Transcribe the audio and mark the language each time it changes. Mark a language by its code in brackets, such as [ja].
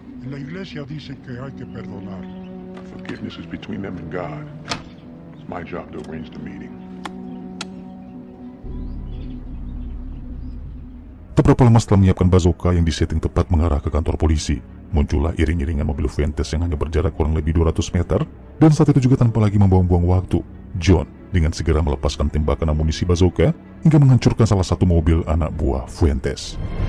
[es] La iglesia dice que hay que perdonar. [en] Forgiveness is between them and God. It's my job to arrange the meeting. [id] Tak berapa lama setelah menyiapkan bazooka yang disetting tepat mengarah ke kantor polisi, muncullah iring-iringan mobil Fuentes yang hanya berjarak kurang lebih 200 meter, dan saat itu juga tanpa lagi membuang-buang waktu, John dengan segera melepaskan tembakan amunisi bazooka hingga menghancurkan salah satu mobil anak buah Fuentes.